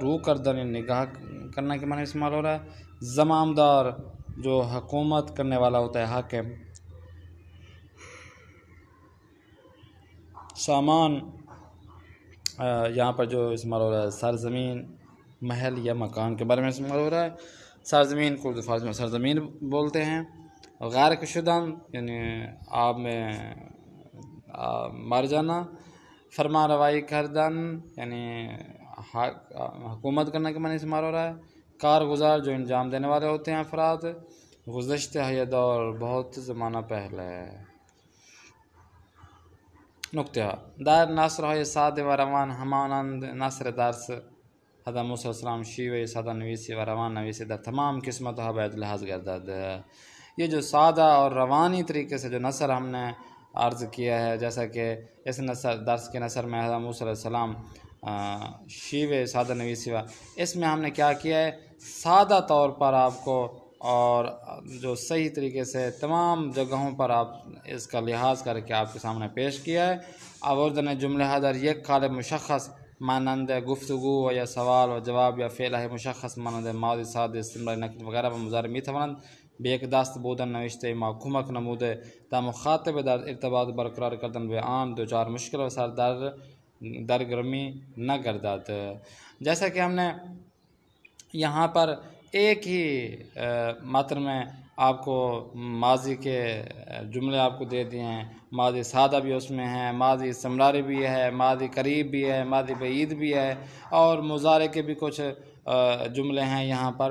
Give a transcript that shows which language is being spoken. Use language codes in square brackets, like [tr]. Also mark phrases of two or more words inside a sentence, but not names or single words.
[ur] روح کردہ یعنی نگاہ کرنے کے معنی میں استعمال ہو رہا ہے۔ زمامدار جو حکومت کرنے والا ہوتا ہے، حاکم۔ سامان یہاں پر جو استعمال ہو رہا ہے سرزمین، محل یا مکان کے بارے میں استعمال ہو رہا ہے۔ سرزمین کو اردو فارسی میں سرزمین بولتے ہیں۔ [fa] غرق شدن [ur] یعنی آب میں مر جانا۔ [fa] فرما روائی کردن [ur] یعنی حکومت کرنے کے معنی استعمال ہو رہا ہے۔ کارگزار جو انجام دینے والے ہوتے ہیں افراد۔ گزشتہ ہے دور بہت زمانہ پہلے۔ [fa] نکتہ در نصر های ساده و روان همانند نصر درس حضرت موسی علیہ السلام شیوه ساده نویسی و روان نویسی در تمام قسمتها باید لحاظ گردد۔ [ur] یہ جو سادہ اور روانی طریقے سے جو نثر ہم نے عرض کیا ہے، جیسا کہ اس نثر درس کے نثر میں حضرت موسی علیہ السلام [fa] شیوہ سادہ نویسی و، [ur] اس میں ہم نے کیا کیا ہے، سادہ طور پر آپ کو اور جو صحیح طریقے سے تمام جگہوں پر آپ اس کا لحاظ کر کے آپ کے سامنے پیش کیا ہے۔ [fa] آوردن جملہ در یک قالب مشخص مانند گفتگو و یا سوال و جواب یا فعل مشخص مانند ماضی ساده استمرار نکرد وغیرہ و مضارع می توانند به یک دست بودن نوشته ما کمک نموده تا مخاطب در ارتباط برقرار کردن به آن دوچار مشکل و سر درگرمی نگردد۔ [ur] جیسا کہ ہم نے یہاں پر ایک ہی متن میں آپ کو ماضی کے جملے آپ کو دے دیے ہیں، ماضی سادہ بھی اس میں ہے، ماضی استمراری بھی ہے، ماضی قریب بھی ہے، ماضی بعید بھی ہے، اور مضارع کے بھی کچھ جملے ہیں یہاں پر۔